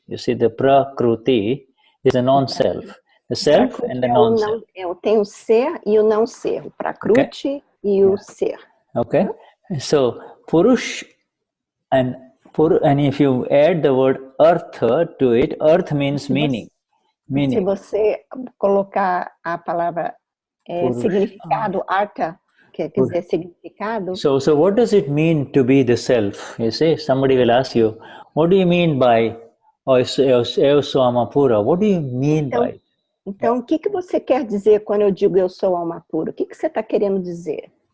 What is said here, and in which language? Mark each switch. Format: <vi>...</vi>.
<en>You see, the Prakruti is a non-self. The self and the non-self.</en> <pt>Tem o ser e o não ser, o Prakruti e o ser.</pt> <en>Okay, so Purush and if you add the word Artha to it, Earth means meaning.</en> <pt>Se você colocar a palavra significado, Artha, quer dizer significado.</pt> <en>So what does it mean to be the self? You see, somebody will ask you, what do you mean by</en> <pt>eu sou Amapura?</pt> <en>What do you mean by?</en> <pt>Então, o que você quer dizer quando eu digo eu sou alma pura? O que você está querendo dizer?</pt>